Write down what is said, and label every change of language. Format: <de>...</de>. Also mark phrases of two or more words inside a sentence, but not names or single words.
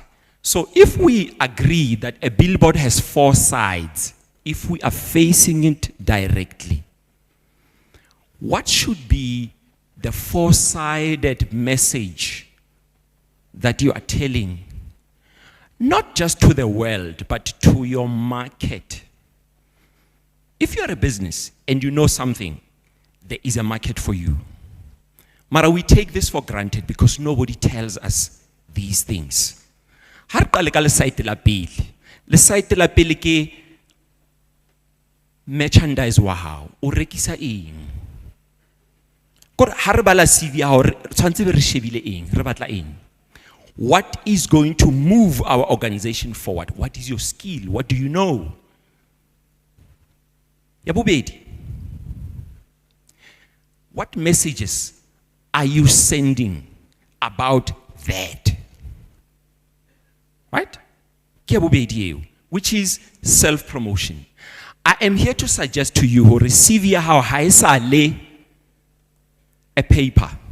<en>So if we agree that a billboard has 4 sides, if we are facing it directly, what should be the 4-sided message that you are telling, not just to the world, but to your market? If you are a business and you know something, there is a market for you. Mara, we take this for granted because nobody tells us these things.</en> <st>Ha re qale ka le site la pele. Le site la pele ke merchandise wa hao. O rekisa eng? Kore ha re bala CV ya hao tshwantse be re shebile eng, re batla eng.</st> <en>What is going to move our organization forward? What is your skill? What do you know?</en> <st>Ya bobedi.</st> <en>What messages are you sending about that? Right? Which is self-promotion. I am here to suggest to you who receive how haisale a paper.</en>